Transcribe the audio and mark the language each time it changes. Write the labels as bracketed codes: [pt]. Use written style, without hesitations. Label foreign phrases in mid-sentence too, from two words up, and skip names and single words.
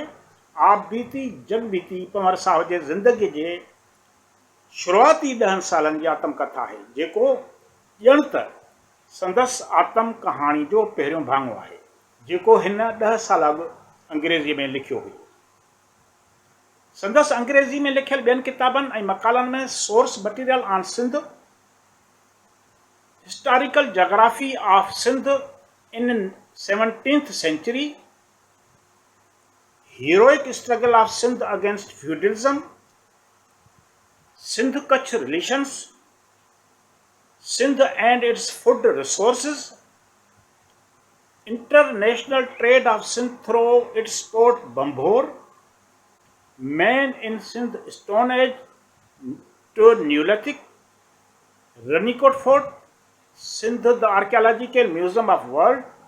[sd] आप बीती जग बीती पंवर साहब जे ज़िंदगी जे शुरूआती 10 सालनि जी आत्मकथा आहे, जेको ॼण त संदसि आत्म कहाणी जो पहिरियों भाङो आहे, जेको हिन 10 साल अॻु अंग्रेज़ीअ में लिखियो हुयो। संदसि अंग्रेज़ी में लिखियल ॿियनि किताबनि ऐं मक़ालनि में सोर्स मटीरियल ऑन सिंध, हिस्टोरिकल जोग्राफी ऑफ सिंध इन 17th century, [en] heroic struggle of Sindh against feudalism, Sindh-Kutch relations, Sindh and its food resources, international trade of Sindh through its port Bambhor, man in Sindh Stone Age to Neolithic, Ranikot Fort, Sindh the Archaeological Museum of World,